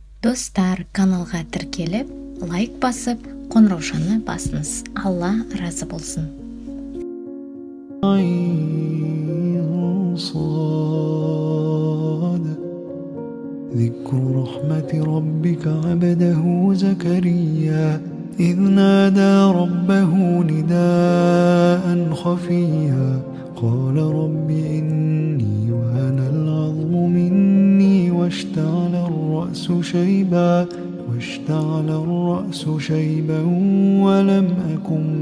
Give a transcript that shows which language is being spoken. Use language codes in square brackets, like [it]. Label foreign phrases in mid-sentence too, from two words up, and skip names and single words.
[kk] Достар, каналға тіркеліп, лайк басып, қоңыраушаны басыңыз. Алла разы болсын. [ar] ذكر رحمة ربك عبده زكريا إذ نادى ربه نداء خفيا قال رب إني وهن العظم مني واشتعل الرأس شيبا ولم أكن